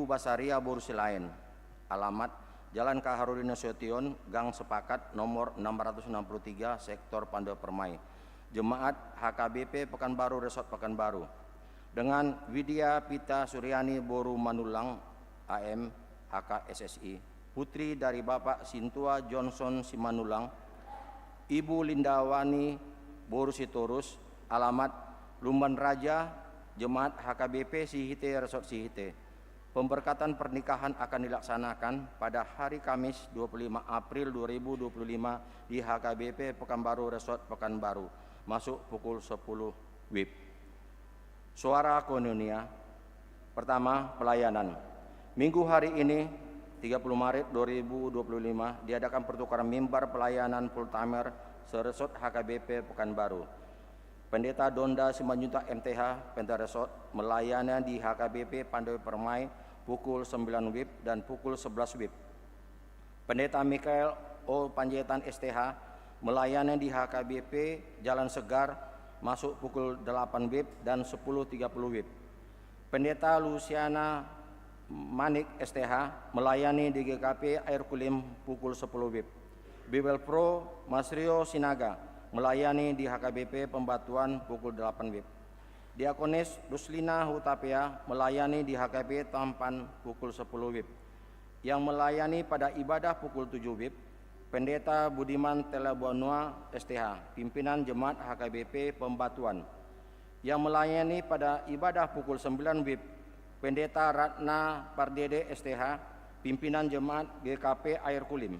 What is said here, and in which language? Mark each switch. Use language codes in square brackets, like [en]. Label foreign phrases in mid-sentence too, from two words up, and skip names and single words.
[id] Basaria Borusilain, alamat Jalan Kaharudin Nasution, Gang Sepakat nomor 663, Sektor Pando Permai, Jemaat HKBP Pekanbaru Resort Pekanbaru, dengan Widya Pita Suryani Boru Manulang AM HKSSI, putri dari Bapak Sintua Johnson Simanulang, Ibu Lindawani Boru Sitorus, alamat Lumban Raja, Jemaat HKBP Sihite Resort Sihite. Pemberkatan pernikahan akan dilaksanakan pada hari Kamis 25 April 2025 di HKBP Pekanbaru Resort Pekanbaru, masuk pukul 10 WIB. Suara Koinonia. Pertama, pelayanan. Minggu hari ini 30 Maret 2025 diadakan pertukaran mimbar pelayanan full-timer seresort HKBP Pekanbaru. Pendeta Donda Simanjuntak MTH Pentaresort melayani di HKBP Pandowi Permai pukul 9 WIB dan pukul 11 WIB. Pendeta Mikael O Panjaitan STH melayani di HKBP Jalan Segar masuk pukul 8 WIB dan 10.30 WIB. Pendeta Luciana Manik STH melayani di GKP Air Kulim pukul 10 WIB. Bibel Pro Mas Rio Sinaga melayani di HKBP Pembatuan pukul 8 WIB. Diakonis Ruslina Hutapea melayani di HKBP Tampan pukul 10 WIB. Yang melayani pada ibadah pukul 7 WIB, Pendeta Budiman Telabonua STH, pimpinan Jemaat HKBP Pembatuan. Yang melayani pada ibadah pukul 9 WIB, Pendeta Ratna Pardede STH, pimpinan Jemaat GKP Air Kulim.